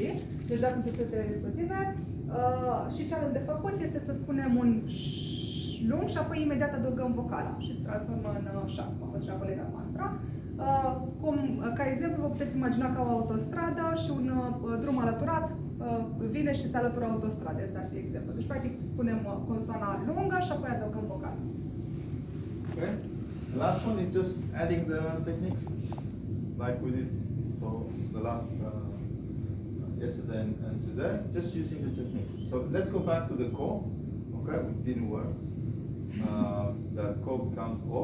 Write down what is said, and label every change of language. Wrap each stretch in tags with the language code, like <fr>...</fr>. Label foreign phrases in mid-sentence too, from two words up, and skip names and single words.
<ro>Deci doar pentru sunetele neexplozive. Și ce avem de făcut este să spunem un lung și apoi imediat adăugăm vocala și se transformă în șa, cum a fost și a colega noastră. Ca exemplu, vă puteți imagina ca o autostradă și un drum alăturat vine și se alătură autostradei. Asta ar fi exemplu. Deci, practic, spunem consoana lungă și apoi adăugăm vocala.</ro> <en>Okay. The last one is just adding the techniques, like we did for the last yesterday and today, just using the techniques. So let's go back to the core. Okay, it didn't work. That core becomes O.</en>